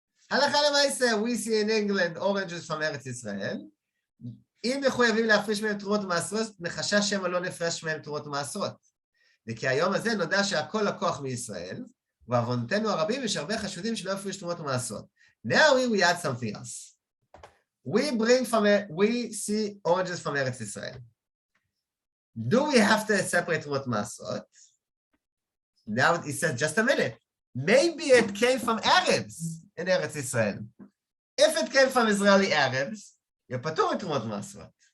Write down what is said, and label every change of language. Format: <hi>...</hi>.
<en>הלכה למעשה, we see in England oranges from ארץ ישראל.</en> <he>אם מחויבים להפריש מהם תרומות ומעשרות, מחשש שמא לא נפרש מהם תרומות ומעשרות. וכי היום הזה נודע שהכל לקוח מישראל, ובעוונותינו הרבים יש הרבה חשודים שלא יפריש תרומות ומעשרות.</he> <en>Now we add something else. We see oranges from ארץ ישראל. Do we have to separate תרומות ומעשרות? Now he says, just a minute. Maybe it came from Arabs in Eretz Israel. If it came from Israeli Arabs, you're patur mit Terumot Ma'aserot.</en>